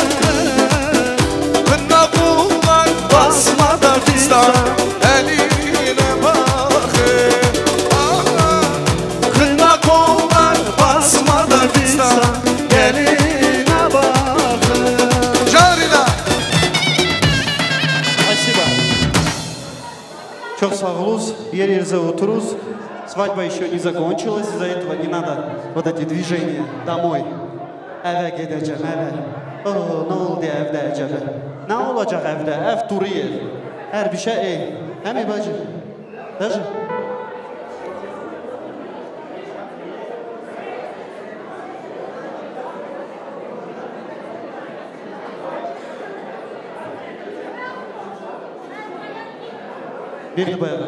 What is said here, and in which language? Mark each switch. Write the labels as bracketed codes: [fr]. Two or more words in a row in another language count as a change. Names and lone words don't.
[tr] Kına kullar basmada fistan eline bakın. Kına kullar basmada fistan geline bakın. Jarina. Спасибо. Çok sağ olun. Yerinize oturuz. [ru] Свадьба еще не закончилась, из-за этого не надо вот эти движения домой. [tr] Eve gideceğim, eve. Oh, ne oldu evde acaba? Ne olacak evde? Ev duruyor. Her bir şey iyi. He mi bacı? Değil mi? Bir böyle.